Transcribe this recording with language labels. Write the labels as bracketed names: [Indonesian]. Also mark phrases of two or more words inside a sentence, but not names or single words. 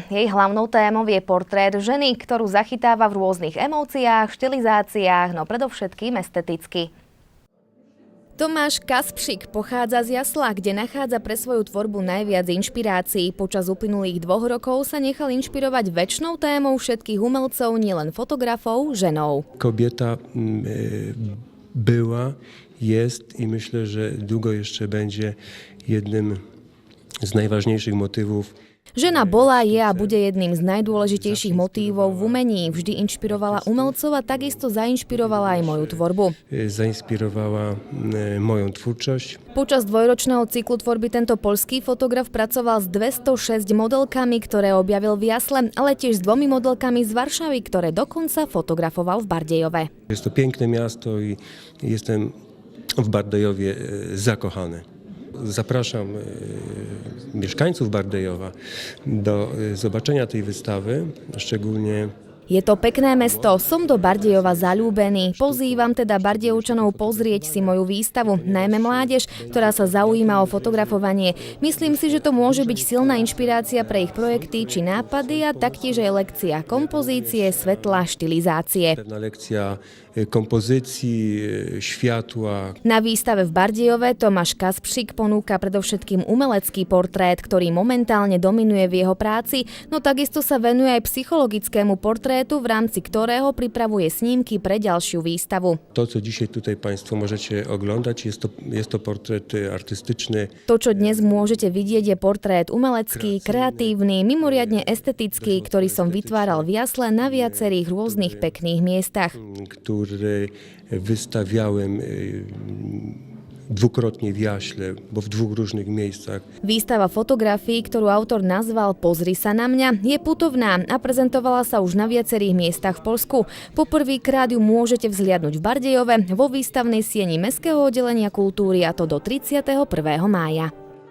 [Slovak] Jej hlavnou témou je portrét ženy, ktorú zachytáva v rôznych emóciách, štilizáciách, no predovšetkým esteticky. Tomáš Kaspřík pochádza z Jasla, kde nachádza pre svoju tvorbu najviac inšpirácií. Počas uplynulých 2 rokov sa nechal inšpirovať večnou témou všetkých umelcov, nielen fotografov, ženou. [Polish] Kobieta była, jest i myślę, że długo jeszcze będzie jednym z najważniejszych motywów. [Slovak] Žena bola, je a bude jedným z najdôležitejších motívov v umení. Vždy inšpirovala umelcov a takisto zainšpirovala aj moju tvorbu. [Polish] Zainspirowała moją twórczość. [Slovak] Počas 2-ročného cyklu tvorby tento poľský fotograf pracoval s 206 modelkami, ktoré objavil v Jasle, ale tiež s 2 modelkami z Varšavy, ktoré dokonca fotografoval v Bardejove. [Polish] Jest to piękne miasto i jestem w Bardejowie zakochany. Zapraszam mieszkańców Bardejowa do zobaczenia tej wystawy, szczególnie. [Slovak] Je to pekné mesto, som do Bardejova zaľúbený. Pozývam teda Bardejovčanov pozrieť si moju výstavu, najmä mládež, ktorá sa zaujíma o fotografovanie. Myslím si, že to môže byť silná inšpirácia pre ich projekty či nápady a taktiež aj lekcia kompozície, svetla, štilizácie. [Polish] Pewna lekcja kompozycji, światła. [Slovak] Na výstave v Bardejove Tomáš Kaspřík ponúka predovšetkým umelecký portrét, ktorý momentálne dominuje v jeho práci, no takisto sa venuje aj psychologickému portrétu, v rámci ktorého pripravuje snímky pre ďalšiu výstavu. [Polish] To, co dzisiaj tutaj Państwo możecie oglądać, jest to portret artystyczny. [Slovak] To, čo dnes môžete vidieť, je portrét umelecký, kreatívny, mimoriadne estetický, ktorý som vytváral v Jasle na viacerých rôznych pekných miestach. [Polish] Który wystawiałem dwukrotnie w Jaśle, bo w 2 różnych miejscach. [Slovak] Výstava fotografií, ktorú autor nazval Pozri sa na mňa, je putovná a prezentovala sa už na viacerých miestach v Poľsku. Poprvýkrát ju môžete vzliadnuť v Bardejove vo výstavnej sieni Mestského oddelenia kultúry, a to do 31. mája.